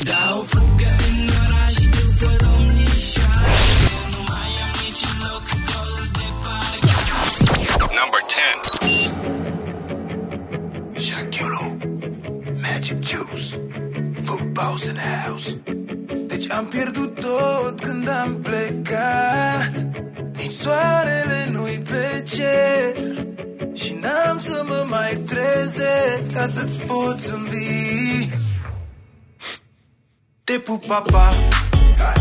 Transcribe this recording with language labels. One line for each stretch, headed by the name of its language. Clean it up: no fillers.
Romanian: Dau fugă în oraș după domnișoare, nu mai am nici loc gol de parcare.
English: Number 10. Shaquille O'Neal, Magic Juice, footballs in the house.
Romanian: Deci am pierdut tot când am plecat, nici soarele nu-i pe cer și n-am să mă mai trezesc ca să-ți pot zâmbi. Te pup, papa. Te pup, papa.